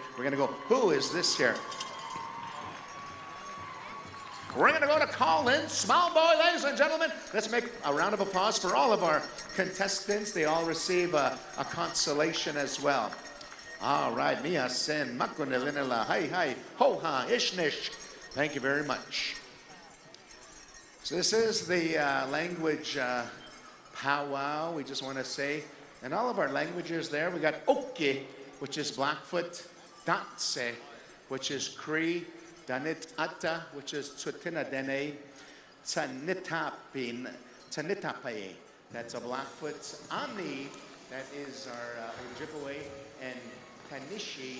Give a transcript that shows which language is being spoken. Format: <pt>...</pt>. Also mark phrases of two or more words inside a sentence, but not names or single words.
<en>We're going to go, who is this here? We're going to go to Colin Small Boy, ladies and gentlemen. Let's make a round of applause for all of our contestants. They all receive a consolation as well. All right, Mia Sen, Makunelinela, hi, ho ha, ishnish. Thank you very much. So this is the language powwow. We just want to say, and all of our languages there, we got Oke, which is Blackfoot, Datse, which is Cree, Danitata, which is Tsutinadene, Tanitapin, Tanitapae, that's a Blackfoot, Ani, that is our Ojibwe, and Kanishi.</en>